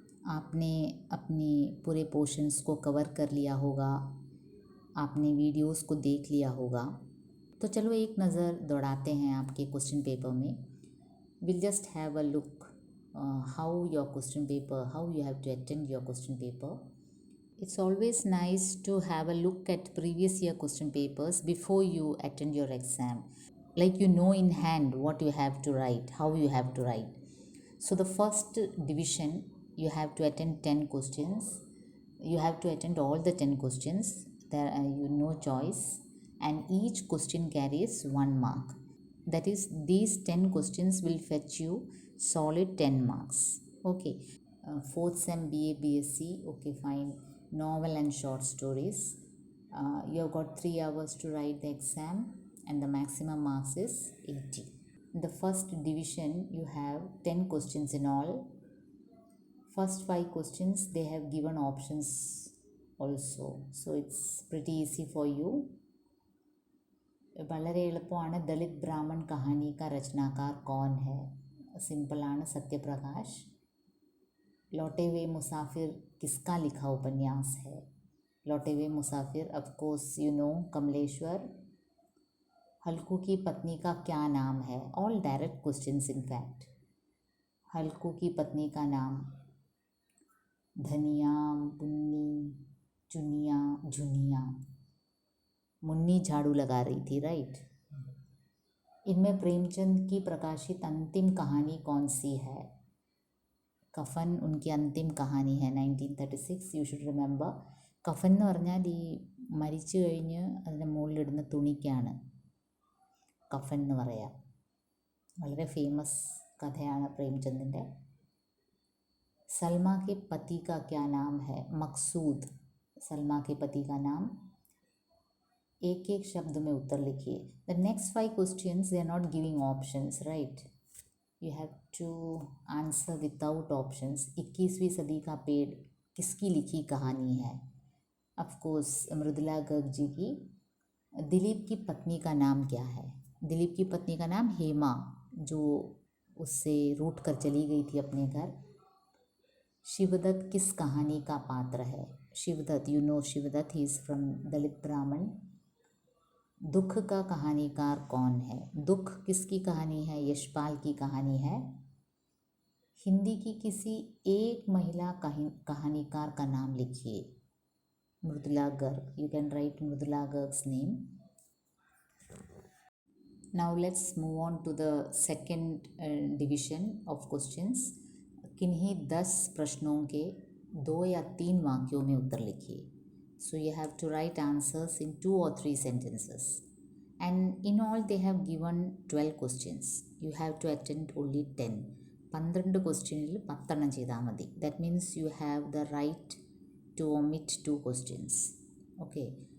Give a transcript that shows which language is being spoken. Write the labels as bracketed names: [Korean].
[Hindi] आपने अपने पूरे पोर्शंस को कवर कर लिया होगा, आपने वीडियोस को देख लिया होगा। तो चलो एक नज़र दौड़ाते हैं आपके क्वेश्चन पेपर में। [English] Will just have a look how your question paper, how you have to attend your question paper. It's always nice to have a look at previous year question papers before you attend your exam. Like you know in hand what you have to write, how you have to write. So the first division, you have to attend 10 questions. You have to attend all the 10 questions. There are no choice, and each question carries 1 mark. That is, these 10 questions will fetch you solid 10 marks. Okay. Fourth sem BA BSc. Okay, fine. Novel and short stories. You have got 3 hours to write the exam, and the maximum marks is 80. In the first division, you have 10 questions in all. First 5 questions, they have given options also, so it's pretty easy for you. [Malayalam] വളരെ എളുപ്പമാണ്. [Hindi] ദളിത് ബ്രാഹ്മൺ കഹാനി का रचनाकार कौन है? [Malayalam] Simple ആണ്, [Hindi] सत्यप्रकाश. लौटे हुए मुसाफिर किसका लिखा उपन्यास है? लौटे हुए मुसाफिर, [English] of course you know, [Hindi] Kamleshwar. हल्कू की पत्नी का क्या नाम है? [English] All direct questions in fact. [Hindi] हल्कू की पत्नी का नाम धनिया, मुन्नी, चुनिया, झुनिया. मुन्नी झाड़ू लगा रही थी, राइट. इनमें प्रेमचंद की प्रकाशित अंतिम कहानी कौन सी है? കഫൻ ഉनकी अंतिम कहानी है 1936. [English] You should remember. [Malayalam] കഫൻ എന്ന് പറഞ്ഞാൽ ഈ മരിച്ചു കഴിഞ്ഞ് അതിൻ്റെ മുകളിലിടുന്ന തുണിക്കാണ് കഫൻ എന്ന് പറയാം. വളരെ ഫേമസ് കഥയാണ് പ്രേംചന്ദിൻ്റെ. [Hindi] सलमा के पति का क्या नाम है? मकसूद. सलमा के पति का नाम. एक एक शब्द में उत्तर लिखिए. [English] The next 5 questions they are not giving options, right. You have to answer without options. [Hindi] 21वीं सदी का पेड़ किसकी लिखी कहानी है? [English] of course [Hindi] मृदुला गर्ग जी की. दिलीप की पत्नी का नाम क्या है? दिलीप की पत्नी का नाम हेमा, जो उससे रूठ कर चली गई थी अपने घर. शिवदत्त किस कहानी का पात्र है? Shivdatt, [English] you know [Hindi] Shivdatt, [English] He is from Dalit Brahmin. [Hindi] दुख का कहानीकार कौन है? दुख किसकी कहानी है? यशपाल की कहानी है. हिंदी की किसी एक महिला कहानीकार का नाम लिखिए. Mridula Garg. [English] You can write Mridula Garg's name. Now let's move on to the second division of questions. [Hindi] किन्हीं 10 प्रश्नों के 2 या 3 वाक्यों में उत्तर लिखिए. [English] So you have to write answers in 2 or 3 sentences. And in all they have given 12 questions. You have to attend only 10. [Malayalam] 12 ക്വസ്റ്റ്യനിൽ 10 എണ്ണം ചെയ്താൽ മതി. [English] That means you have the right to omit 2 questions. Okay.